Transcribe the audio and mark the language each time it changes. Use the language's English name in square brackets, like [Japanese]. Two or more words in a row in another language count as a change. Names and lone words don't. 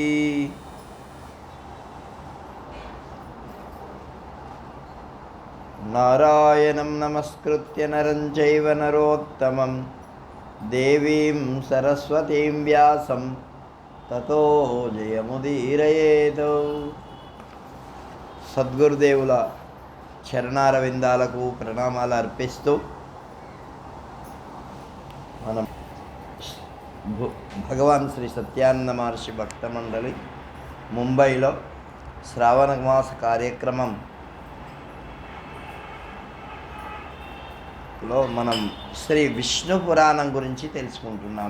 [Sanskrit] नारायणं नमस्कृत्य नरं चैव नरोत्तमं देवीं सरस्वतीं व्यासं ततो जयमुदीरयेत्। [Telugu] సద్గురుదేవుల చరణారవిందాలకు ప్రణామాలు అర్పిస్తూ మనం భగవాన్ శ్రీ సత్యానంద మహర్షి భక్త మండలి ముంబైలో శ్రావణ మాస కార్యక్రమంలో మనం శ్రీ విష్ణు పురాణం గురించి తెలుసుకుంటున్నాం.